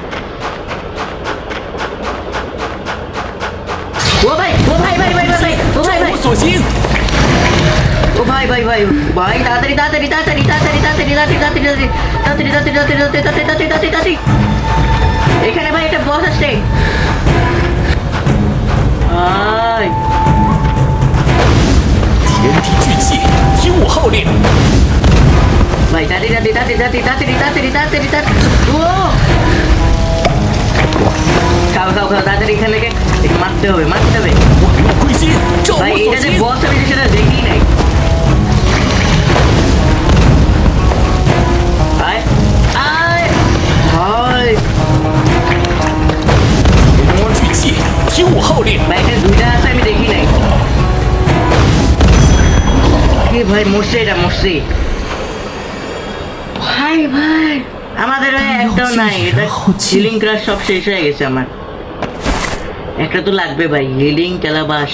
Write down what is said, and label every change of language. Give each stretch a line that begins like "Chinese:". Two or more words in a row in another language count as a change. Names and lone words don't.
Bangla: ও ভাই ও ভাই ভাই ভাই ভাই ও ভাই
Chinese: 众
Bangla: ভাই
Chinese: 无所心。
Bangla: ও ভাই ভাই ভাই ভাই, তাড়াতাড়ি তাড়াতাড়ি তাড়াতাড়ি তাড়াতাড়ি তাড়াতাড়ি তাড়াতাড়ি তাড়াতাড়ি তাড়াতাড়ি তাড়াতাড়ি তাড়াতাড়ি তাড়াতাড়ি তাড়াতাড়ি তাড়াতাড়ি। এখানে ভাই একটা বস আসছে ভাই।
Chinese: 天地聚气，听我号令。
Bangla: ভাই তাড়াতাড়ি তাড়াতাড়ি তাড়াতাড়ি তাড়াতাড়ি তাড়াতাড়ি তাড়াতাড়ি তাড়াতাড়ি। ও খাও খাও খাও, তাড়াতাড়ি এখান থেকে মারতে হবে, মারতে হবে
Chinese: 万物归心，众
Bangla: ভাই।
Chinese: 无所
Bangla: এটা যে
Chinese: 心。
Bangla: বস আমি সেটা দেখি নাই। আয় আয় ভাই,
Chinese: 天魔聚气，听我号令。
Bangla: ভাই এখানে দুইটা আছে আমি দেখি নাই। কি ভাই মরছে, এটা মরছে ভাই। ভাই আমাদের ভাই একটাও নাই, এটা
English: healing crash
Bangla: সব শেষ হয়ে গেছে আমার। একটা তো লাগবে ভাই,
English: healing calabash.